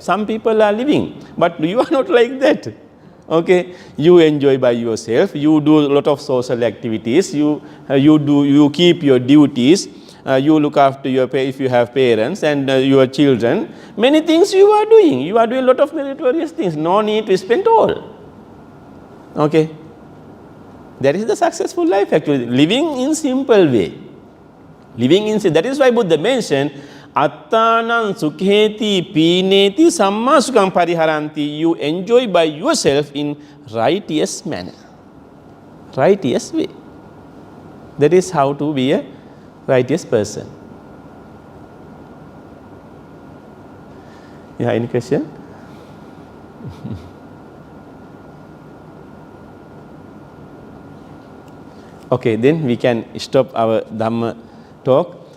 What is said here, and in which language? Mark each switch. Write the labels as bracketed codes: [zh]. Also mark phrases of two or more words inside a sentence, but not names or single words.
[en] Some people are living, but you are not like that. Okay, you enjoy by yourself, you do a lot of social activities, you keep your duties, you look after your if you have parents and your children. Many things you are doing a lot of meritorious things, no need to spend all. Okay, that is the successful life actually, living in simple way. Living in sin. That is why Buddha mentioned, [pi] Attanam sukheti pineti samma sukham pariharanti. [en] You enjoy by yourself in righteous manner. Righteous way. That is how to be a righteous person. Yeah, any question? Okay, then we can stop our Dhamma talk.